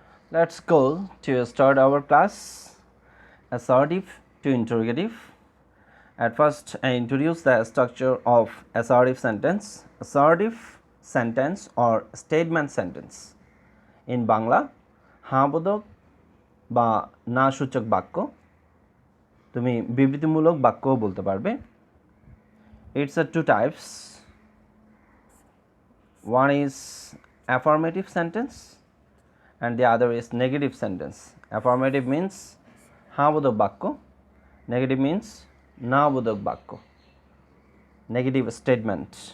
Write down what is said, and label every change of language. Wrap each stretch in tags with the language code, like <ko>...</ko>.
<en>Let's go to start our class. Assertive to interrogative. At first, I introduce the structure of assertive sentence. Assertive sentence or statement sentence. In Bangla,</en> <bn>হাবোধক বা না সূচক বাক্য, তুমি বিবৃতিমূলক বাক্যও বলতে পারবে।</bn> <en>It's a 2 types. One is affirmative sentence and the other is negative sentence. Affirmative means</en> <bn>হাবোধক বাক্য,</bn> <en>negative means</en> <bn>না বোধক বাক্য,</bn> <en>negative statement.</en>